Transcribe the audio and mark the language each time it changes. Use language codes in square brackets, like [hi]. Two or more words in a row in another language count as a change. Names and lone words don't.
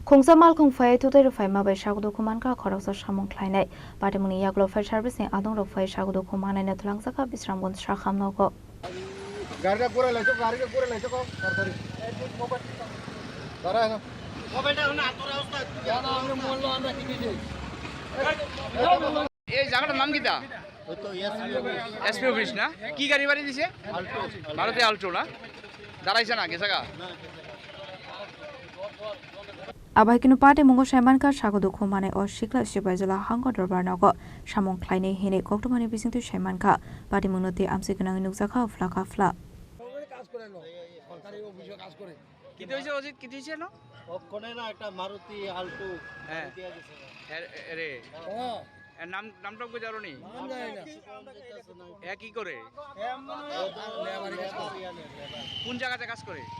[trp] Khungsa Malkhung Phaiwi Thutaiwi Rwphaima bai Sago Dukhomankha Khoroksa Samung khlainai Patimung Yakulo [en] fire service [trp] ni Adongrok bai Sago Dukhomanai na Twlangkha Bishranganj Sakham Nogo. [bn] এই জায়গাটার নাম কিটা? এসপি অফিস না? কি গাড়ি বাড়ি দিছে? ভারতে আল্ট্রো না? দাঁড়াইছে না গেছে গা? [trp] Abai kinu Patimung Shaimanka Sago Dukhomanai or Shikla Shibajala Hango Dorbarnago Samung khlainai hene Koktomani bising to Shaimanka Patimung no te amsikanang nukzaka flaka fla. [bn] কি হইছে অজিত কি হইছে না? ওখানে না একটা মারুতি আল্টো দিয়া গেছে আরে এর নামটা কই জানো নি? নাম জানি না এ কি করে? কোন জায়গাতে কাজ করে?